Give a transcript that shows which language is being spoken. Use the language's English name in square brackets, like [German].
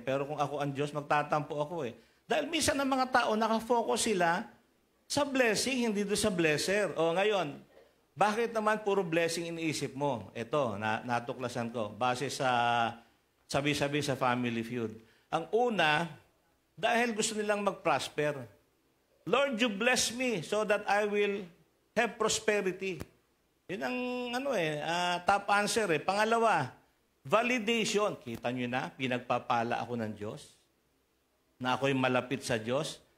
[Filipino] Pero kung ako ang Diyos, magtatampo ako Dahil minsan ng mga tao, nakafocus sila sa blessing, hindi doon sa blesser. Ngayon, bakit naman puro blessing iniisip mo? Ito, natuklasan ko. Base sa sabi-sabi sa Family Feud. Ang una, dahil gusto nilang mag-prosper. [English] Lord, you bless me so that I will have prosperity. [Filipino] Yun ang top answer Pangalawa, [English] Validation. [Filipino] Kita nyo na, pinagpapala ako ng Diyos. Na ako'y malapit sa Diyos.